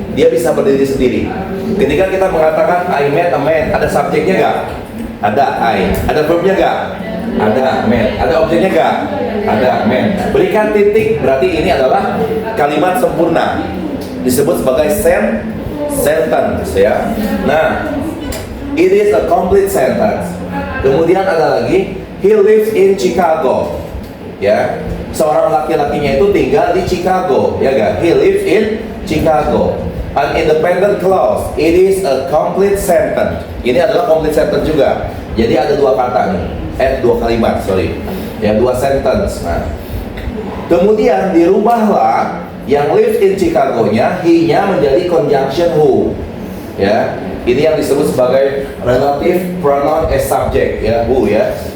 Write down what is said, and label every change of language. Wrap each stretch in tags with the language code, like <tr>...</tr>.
<id>Dia bisa berdiri sendiri. Ketika kita mengatakan</id> <en>I met a man,</en> <id>ada subjeknya nggak? Ada I. Ada verbnya nggak? Ada man. Ada objeknya nggak? Ada man. Berikan titik, berarti ini adalah kalimat sempurna. Disebut sebagai sentence, ya.</id> <en>Nah, it is a complete sentence.</en> <id>Kemudian ada lagi,</id> <en>he lives in Chicago,</en> <id>ya. Seorang laki-lakinya itu tinggal di Chicago, ya kan?</id> <en>He lives in Chicago. An independent clause, it is a complete sentence.</en> <id>Ini adalah complete sentence juga. Jadi ada dua kata nih, dua kalimat, sorry, ya, dua sentence. Nah, kemudian dirubahlah yang</id> <en>lives in Chicago-</en> <id>nya, he-nya menjadi conjunction who, ya. Ini yang disebut sebagai relative pronoun as subject, ya, who, ya.</id>